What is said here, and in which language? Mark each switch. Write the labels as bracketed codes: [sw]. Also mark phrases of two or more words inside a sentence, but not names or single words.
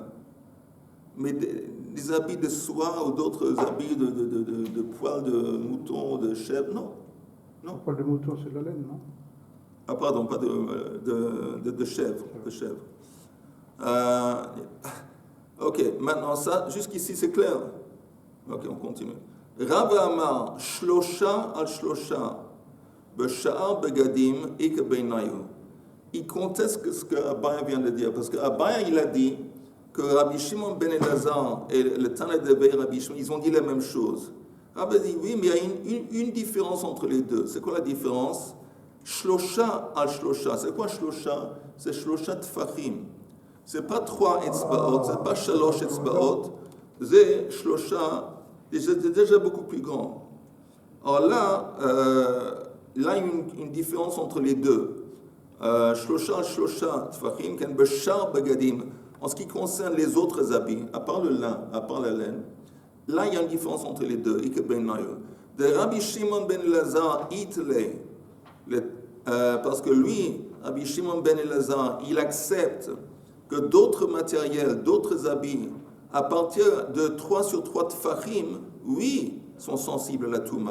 [fr] Mais des habits de soie ou d'autres habits de poils de mouton, de chèvre, non. Le poil de mouton, c'est de la laine, non? Ah pardon, pas de chèvre. De chèvre. Ok, maintenant ça, jusqu'ici c'est clair. Ok, on continue. [he] רב אמר שלשה על שלשה בשאר בגדים איכא בינייהו. [fr] Il conteste ce que Abaye vient de dire, parce que Abaye il a dit que Rabbi Shimon ben Elazar et le Tana de Rabbi Shimon, ils ont dit la même chose. Rabbi dit oui, mais il y a une différence entre les deux. C'est quoi la différence? [he] שלשה על שלשה. [fr] C'est quoi Shlosha? C'est [he] שלשה טפחים. [fr] C'est pas 3 etzbaot, c'est pas 3 etzbaot, c'est Shlosha, c'est déjà beaucoup plus grand. Alors là, il y a une différence entre les deux. [he] שלשה טפחים כן בשאר בגדים. [fr] En ce qui concerne les autres habits, à part le lin, à part la laine, là il y a une différence entre les deux. De Rabbi Shimon ben Elazar itle, parce que lui, Rabbi Shimon ben Elazar, il accepte que d'autres matériels, d'autres habits, à partir de 3 sur 3 tfachim, oui, sont sensibles à la touma.